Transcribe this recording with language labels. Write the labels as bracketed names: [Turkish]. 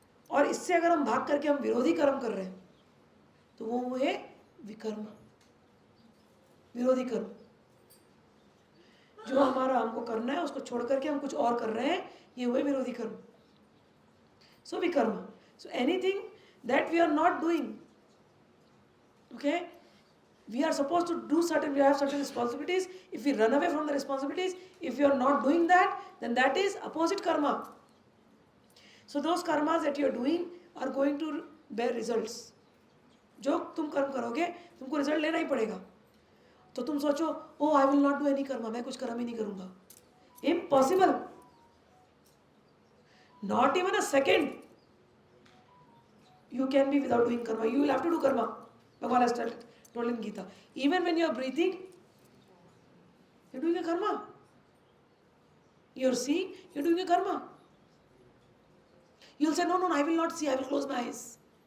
[Hindi] और इससे अगर हम भाग करके हम विरोधी कर्म कर रहे हैं तो वो हुए विकर्म, विरोधी कर्म. जो हमारा हमको करना है उसको छोड़ करके हम कुछ और कर रहे हैं, ये हुए विरोधी कर्म. [English] So विकर्म. So anything that we are not doing, okay, We are supposed to do certain, we have certain responsibilities. If we run away from the responsibilities, if you are not doing that, then that is opposite karma. So those karmas that you are doing are going to bear results. [Hindi] जो तुम कर्म करोगे तुमको result लेना ही पड़ेगा. तो तुम सोचो, [English] oh I will not do any karma, [Hindi] मैं कुछ कर्म ही नहीं करूंगा. [English] Impossible. Not even a second you can be without doing karma. You will have to do karma. Bhagavan has told in Gita. Even when you are breathing, you are doing a karma. You are seeing, you are doing a karma. You will say, no, I will not see, I will close my eyes.